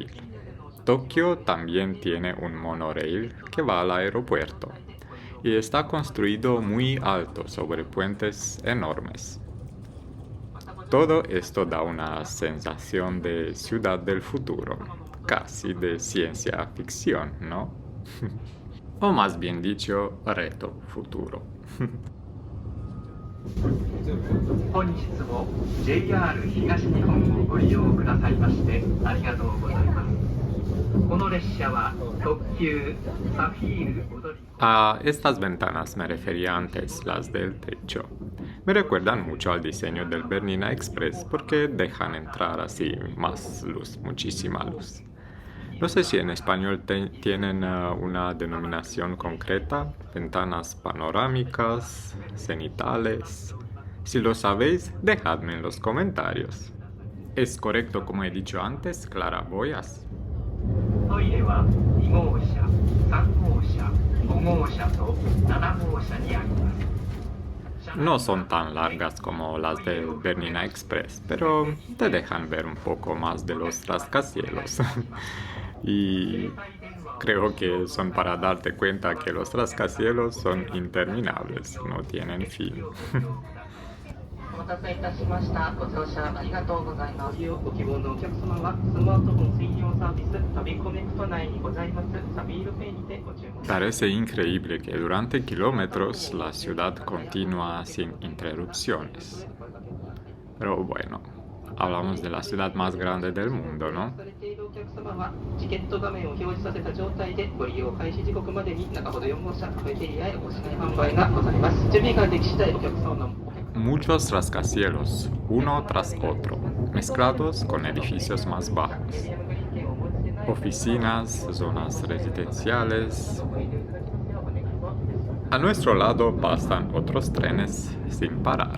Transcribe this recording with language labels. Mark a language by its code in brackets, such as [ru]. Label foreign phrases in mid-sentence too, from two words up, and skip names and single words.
[es] Tokio también tiene un monorail que va al aeropuerto y está construido muy alto sobre puentes enormes. Todo esto da una sensación de ciudad del futuro, casi de ciencia ficción, ¿no? O más bien dicho, reto futuro. [ja] 本日も JR 東日本をご利用くださいましてありがとうございます。この列車は特急サフィール踊り [es] A estas ventanas me refería antes, las del techo. Me recuerdan mucho al diseño del Bernina Express porque dejan entrar así más luz, muchísima luz. No sé si en español tienen una denominación concreta, ventanas panorámicas, cenitales. Si lo sabéis, dejadme en los comentarios. ¿Es correcto como he dicho antes, claraboyas? [ja] トイレは2号車、3号車、5号車と7号車にあります。 [es] No son tan largas como las del Bernina Express, pero te dejan ver un poco más de los rascacielos. Y creo que son para darte cuenta que los rascacielos son interminables, no tienen fin. [ja] お待たせいたしました。ご乗車ありがとうございます。ご希望のお客様はスマートフォン専用サービス旅コネクト内にございますサビールペイにてご注文。 [es] Parece increíble que durante kilómetros la ciudad continúa sin interrupciones. Pero bueno, hablamos de la ciudad más grande del mundo, ¿no? [ja] されているお客様はチケット画面を表示させた状態でご利用開始時刻までに中ほど4号車カフェテリアへお品販売がございます。準備ができ次第お客様の [es] Muchos rascacielos, uno tras otro, mezclados con edificios más bajos. Oficinas, zonas residenciales. A nuestro lado pasan otros trenes sin parar.